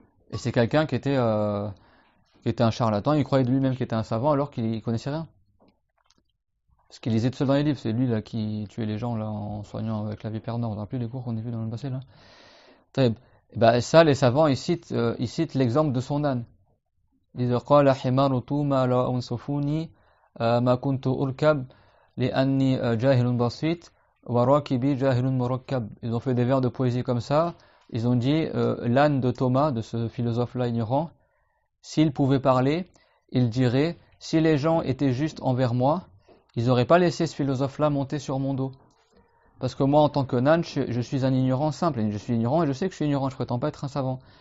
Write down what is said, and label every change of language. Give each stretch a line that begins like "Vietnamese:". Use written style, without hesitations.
French: Et c'est quelqu'un qui était un charlatan, il croyait de lui-même qu'il était un savant alors qu'il connaissait rien. Parce qu'il lisait tout seul dans les livres, c'est lui là qui tuait les gens là en soignant avec la vipère noire. Vous vous rappelez les cours qu'on a vus dans le passé là? Et ben, ça, les savants, ils citent l'exemple de son âne. Ils disent
Arabic: قال حمار توما لا أنصفوني ما كنت أركب لأني جاهل بسيط وراكبي جاهل مركب.
French: Ils ont fait des vers de poésie comme ça. Ils ont dit l'âne de Thomas, de ce philosophe-là ignorant, s'il pouvait parler, il dirait si les gens étaient justes envers moi, ils n'auraient pas laissé ce philosophe-là monter sur mon dos. Parce que moi, en tant que âne, je suis un ignorant simple. Je suis ignorant et je sais que je suis ignorant, je ne prétends pas être un savant.